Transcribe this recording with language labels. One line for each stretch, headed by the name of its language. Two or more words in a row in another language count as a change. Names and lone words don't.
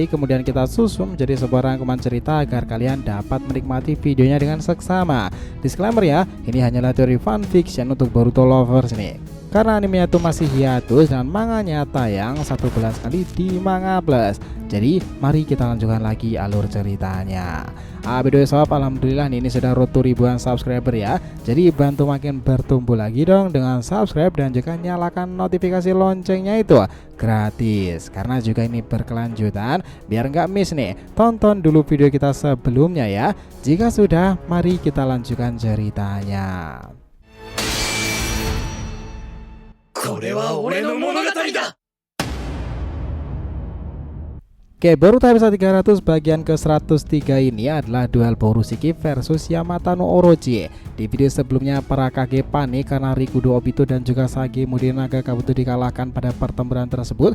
Indonesian: Kemudian kita susun menjadi sebuah rangkuman cerita agar kalian dapat menikmati videonya dengan seksama. Disclaimer ya, ini hanyalah teori fanfiction untuk Boruto lovers nih. Karena animenya itu masih hiatus dan manganya tayang 1 bulan sekali di Manga Plus. Jadi mari kita lanjutkan lagi alur ceritanya. Video sob, alhamdulillah ini sudah
English: road to
Indonesian: ribuan subscriber ya. Jadi bantu makin bertumbuh lagi dong dengan subscribe dan juga nyalakan notifikasi loncengnya itu gratis. Karena juga ini berkelanjutan, biar nggak miss nih. Tonton dulu video kita sebelumnya ya. Jika sudah, mari kita lanjutkan ceritanya.
Japanese: これは俺の物語だ。
Indonesian: Oke, Boruto episode 300 bagian ke 103 ini adalah duel Borushiki versus Yamata no Orochi. Di video sebelumnya para Kage panik karena Rikudo Obito dan juga Sage Mudenaga Kabuto dikalahkan pada pertempuran tersebut.